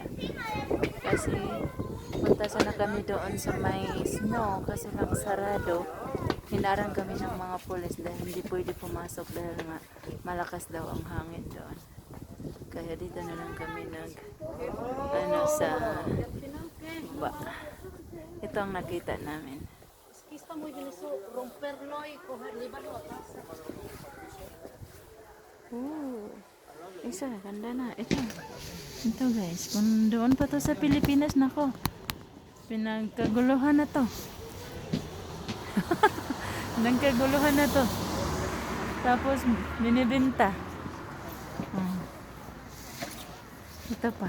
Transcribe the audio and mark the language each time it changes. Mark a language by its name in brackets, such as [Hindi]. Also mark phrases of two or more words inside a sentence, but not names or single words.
[Filipino] Kasi punta sana kami doon sa may snow kasi lang sarado. Hinarang kami ng mga pulis dahil hindi pwede pumasok dahil nga malakas daw ang hangin doon. Kaya dito na lang kami sa ba. Ito ang nakita namin. [Spanish] Está muy bien eso, romperlo y coger, llevarlo a casa. [Filipino] Isa, ganda na. Ito guys, kung doon pa to sa Pilipinas, nako, pinagkaguluhan na to. Nagkaguluhan na to. Tapos, binibenta. Ito pa.